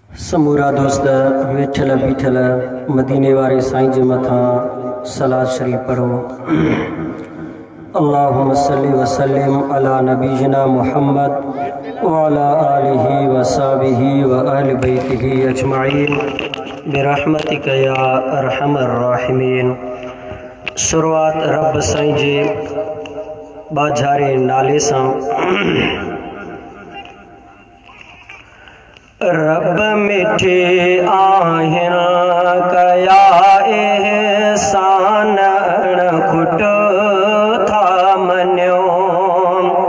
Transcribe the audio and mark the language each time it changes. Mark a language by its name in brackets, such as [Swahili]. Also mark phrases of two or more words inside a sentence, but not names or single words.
[Sindhi] سمورا دوست ويٺل بيٺل مديني واري سائين جي مٿان صلوات شريف پڙهو. [Arabic] اللهم صل وسلم على نبينا محمد وعلى آله وصحبه وأهل بيته أجمعين برحمتك يا أرحم الراحمين. [Sindhi] شروعات رب سائين جي ٻاجھاري نالي سان. رب مٺي آهن ڪيا احسان اڻ کٽ ٿا مڃون.